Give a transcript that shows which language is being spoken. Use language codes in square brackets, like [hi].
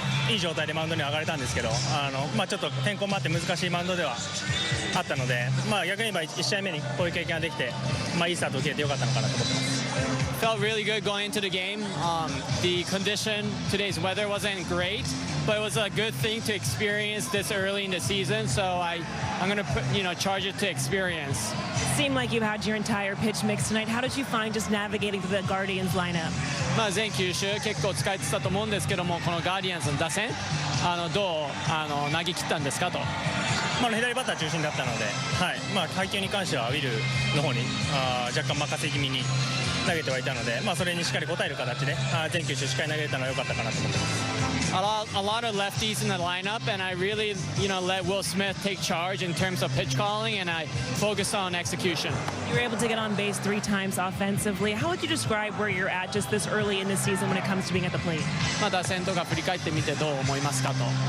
[ja] いい状態でマウンドに上がれたんですけど、ちょっと天候もあって難しいマウンドではあったので、逆に言えば1試合目にこういう経験ができて、いいスタートを切れてよかったのかなと思ってます。 [en] Felt really good going into the game. The condition, today's weather wasn't great, but it was a good thing to experience this early in the season. So I'm going to charge it to experience. It seemed like you had your entire pitch mix tonight. How did you find just navigating through the Guardians lineup? [ja] 全球種結構使えてたと思うんですけども、このガーディアンズの打線どう投げ切ったんですかと。左バッター中心だったので、配球に関してはウィルの方に若干任せ気味に投げてはいたので、それにしっかり応える形で全球種しっかり投げれたのは良かったかなと思ってます。 [en] A lot of lefties in the lineup, and I really, let Will Smith take charge in terms of pitch calling, and I focused on execution. You were able to get on base 3 times offensively. How would you describe where you're at just this early in the season when it comes to being at the plate? [ja] 打線とか振り返ってみてどう思いますかと。